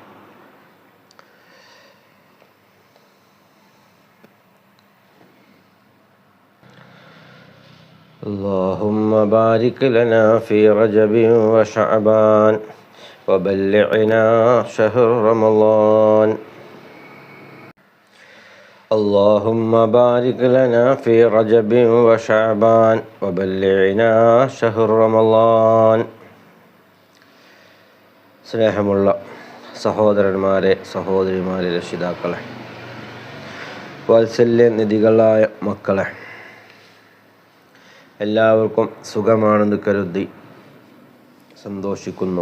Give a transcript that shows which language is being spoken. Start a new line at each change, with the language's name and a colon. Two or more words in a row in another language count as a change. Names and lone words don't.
Arabic: اللهم بارك لنا في رجب وشعبان وبلغنا شهر رمضان اللهم بارك لنا في رجب وشعبان وبلغنا شهر رمضان.
Malayalam: സ്നേഹമുള്ള സഹോദരന്മാരെ, സഹോദരിമാരെ, രക്ഷിതാക്കളെ, വാത്സല്യ നിധികളായ മക്കളെ, എല്ലാവർക്കും സുഖമാണെന്ന് കരുതി സന്തോഷിക്കുന്നു.